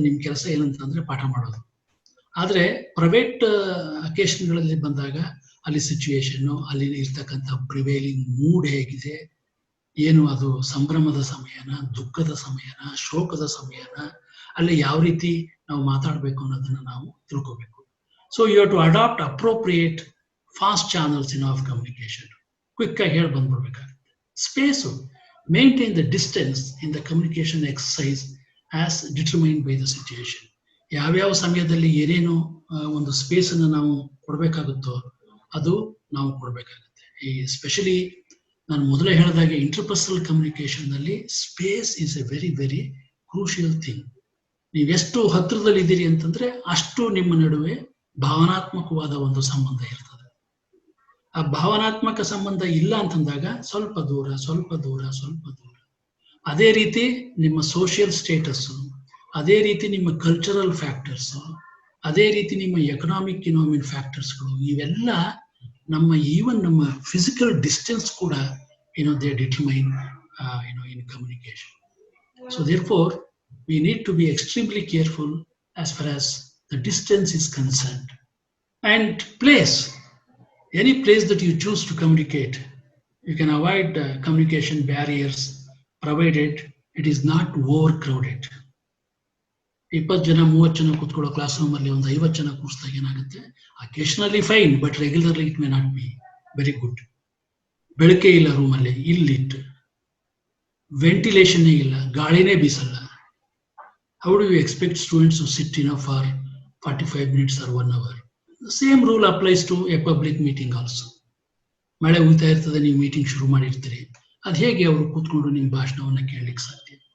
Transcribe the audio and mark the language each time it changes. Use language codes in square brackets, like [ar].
[kn] ನಿಮ್ ಕೆಲಸ ಏನಂತಂದ್ರೆ ಪಾಠ ಮಾಡೋದು. ಆದ್ರೆ ಪ್ರೈವೇಟ್ ಅಕೇಶನ್ಗಳಲ್ಲಿ ಬಂದಾಗ ಅಲ್ಲಿ ಸಿಚುಯೇಷನ್, ಅಲ್ಲಿ ಇರ್ತಕ್ಕಂಥ ಪ್ರಿವೇಲಿಂಗ್ ಮೂಡ್ ಹೇಗಿದೆ, ಏನು ಅದು ಸಂಭ್ರಮದ ಸಮಯನ, ದುಃಖದ ಸಮಯನ, ಶೋಕದ ಸಮಯನ, ಅಲ್ಲಿ ಯಾವ ರೀತಿ ನಾವು ಮಾತಾಡಬೇಕು ಅನ್ನೋದನ್ನ ನಾವು ತಿಳ್ಕೋಬೇಕು. [en] So you have to adapt appropriate fast channels in of communication. [kn] Quick ಆಗಿ ಹೇಳಿ ಬಂದ್ಬಿಡ್ಬೇಕಾಗುತ್ತೆ. [en] Space, maintain the distance in the communication exercise as determined by the situation. [kn] ಯಾವ್ಯಾವ ಸಮಯದಲ್ಲಿ ಏನೇನು ಒಂದು ಸ್ಪೇಸ್ ಅನ್ನು ನಾವು ಕೊಡಬೇಕಾಗುತ್ತೋ ಅದು ನಾವು ಕೊಡಬೇಕಾಗುತ್ತೆ. ಈ ಸ್ಪೆಷಲಿ ನಾನು ಮೊದಲೇ ಹೇಳಿದಾಗೆ [en] Interpersonal communication ನಲ್ಲಿ space is a very very crucial thing. [kn] ನೀವೆಷ್ಟು ಹತ್ತಿರದಲ್ಲಿ ಇದ್ದೀರಿ ಅಂತಂದ್ರೆ ಅಷ್ಟು ನಿಮ್ಮ ನಡುವೆ ಭಾವನಾತ್ಮಕವಾದ ಒಂದು ಸಂಬಂಧ ಇರ್ತದೆ. ಆ ಭಾವನಾತ್ಮಕ ಸಂಬಂಧ ಇಲ್ಲ ಅಂತಂದಾಗ ಸ್ವಲ್ಪ ದೂರ ಸ್ವಲ್ಪ ದೂರ ಸ್ವಲ್ಪ ದೂರ. ಅದೇ ರೀತಿ ನಿಮ್ಮ ಸೋಷಿಯಲ್ ಸ್ಟೇಟಸ್, ಅದೇ ರೀತಿ ನಿಮ್ಮ ಕಲ್ಚರಲ್ ಫ್ಯಾಕ್ಟರ್ಸ್, ಅದೇ ರೀತಿ ನಿಮ್ಮ ಎಕನಾಮಿಕ್ ಫ್ಯಾಕ್ಟರ್ಸ್ಗಳು, ಇವೆಲ್ಲ ನಮ್ಮ ಈವನ್ ನಮ್ಮ ಫಿಸಿಕಲ್ ಡಿಸ್ಟೆನ್ಸ್ ಕೂಡ [en] They determine in communication. So therefore we need to be extremely careful as far as the distance is concerned. And place, any place that you choose to communicate, you can avoid communication barriers provided it is not overcrowded. [kn] 20 ಜನ 30 ಜನ ಕೂತ್ಕೊಳ್ಳೋ class room ಅಲ್ಲಿ ಒಂದು 50 ಜನ ಕೂರಿಸಿದಾಗ ಏನಾಗುತ್ತೆ? [en] Occasionally fine, but regularly it may not be very good. [kn] ಬೆಳಕೆ ಇಲ್ಲ ರೂಮಲ್ಲಿ, ಇಲ್ಲಿಟ್ಟು ventilation ಇಲ್ಲ, ಗಾಳಿನೇ ಬೀಸಲ್ಲ. [en] How do you expect students to sit for 45 minutes or 1 hour? The same rule applies to a public meeting also. [kn] ಮಳೆ ಉಯ್ತಾ ಇರ್ತದೆ, ನೀವು meeting ಶುರು ಮಾಡಿರ್ತೀರಿ, ಅದು ಹೇಗೆ ಅವರು ಕೂತ್ಕೊಂಡು ನಿಮ್ಮ ಭಾಷಣವನ್ನ ಕೇಳಲಿಕ್ಕೆ ಸಾಧ್ಯ?